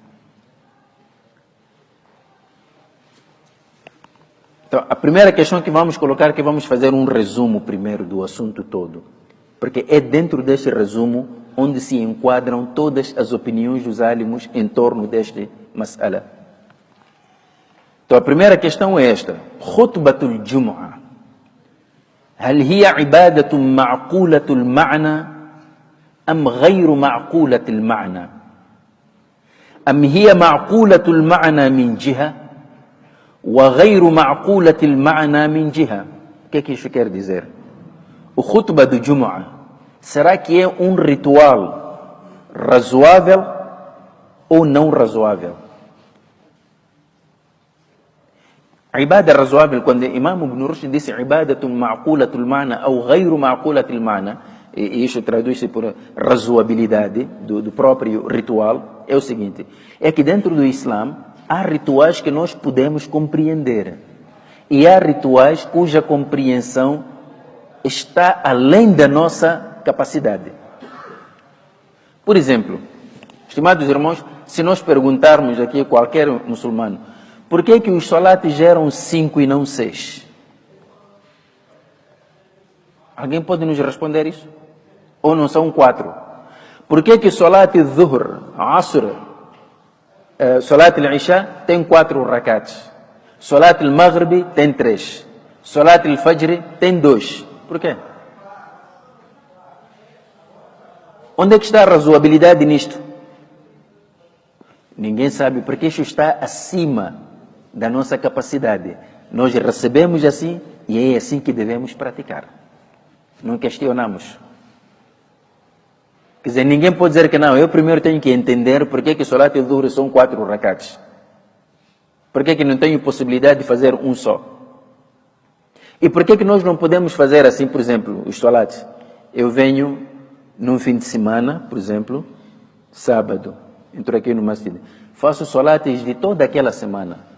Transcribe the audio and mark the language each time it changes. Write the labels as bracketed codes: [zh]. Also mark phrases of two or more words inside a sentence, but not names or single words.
[pt] Então, a primeira questão que vamos colocar, que vamos fazer um resumo primeiro do assunto todo, porque é dentro deste resumo onde se enquadram todas as opiniões dos alimos em torno deste mas'ala. Então, a primeira questão é esta: [ar] خطبة الجمعة، هل هي عبادة معقولة المعنى أم غير معقولة المعنى? أم هي معقولة المعنى من جهة وغير معقولة المعنى من جهة? [pt] O que é que isso quer dizer? o khutbah do Jumu'ah, será que é um ritual razoável ou não razoável? A ibada razoável, quando Imam Ibn Rushd disse [ar] عبادة معقولة المعنى [pt] ou [ar] غير معقولة المعنى, [pt] e isso traduz-se por razoabilidade do próprio ritual, é o seguinte: é que dentro do Islã há rituais que nós podemos compreender e há rituais cuja compreensão está além da nossa capacidade. Por exemplo, estimados irmãos, se nós perguntarmos aqui a qualquer muçulmano, por que os salates geram 5 e não 6? Alguém pode nos responder isso? Ou não são 4? Por que o salat Dhuhr, Asr, salat al-Isha tem 4 rakats? Salat al-Maghrib tem 3. Salat al-Fajr tem 2. Por quê? Onde é que está a razoabilidade nisto? Ninguém sabe, porque isso está acima da nossa capacidade. Nós recebemos assim e é assim que devemos praticar. Não questionamos. Quer dizer, ninguém pode dizer que não, eu primeiro tenho que entender por que Salat al-Dhuhr são 4 rakats. Por que não tenho possibilidade de fazer um só? E por que nós não podemos fazer assim, por exemplo, os salates? Eu venho num fim de semana, por exemplo, sábado, entro aqui no masjid, faço salates de toda aquela semana.